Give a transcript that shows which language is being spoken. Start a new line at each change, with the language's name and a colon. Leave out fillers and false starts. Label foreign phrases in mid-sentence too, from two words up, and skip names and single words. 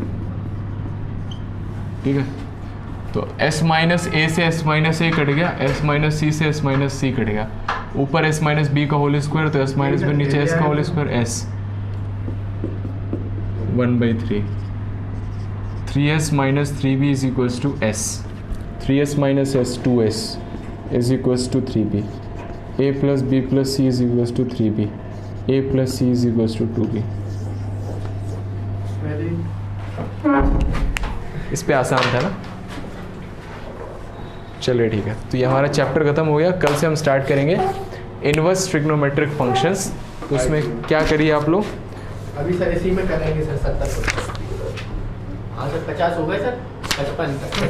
Hindi: ठीक है। तो S माइनस A से S माइनस A कट गया, S माइनस C से S माइनस C कट गया, ऊपर S माइनस B का
English: whole square,
Hindi: तो S माइनस B नीचे S का
English: whole square
Hindi: S 1/3। 3S माइनस 3B
English: is equals to
Hindi: S, 3S माइनस S 2S
English: is equals to
Hindi: 3B। A प्लस B प्लस C
English: is equals to
Hindi: 3B, A प्लस C
English: is equals to
Hindi: 2B। इस पे आसान था ना, चलिए ठीक है। तो ये हमारा चैप्टर खत्म हो गया। कल से हम स्टार्ट करेंगे
English: inverse trigonometric functions.
Hindi: तो उसमें क्या करिए आप लोग, अभी सर इसी में करेंगे सर 70%। हाँ सर 50 हो गए सर, 55 तक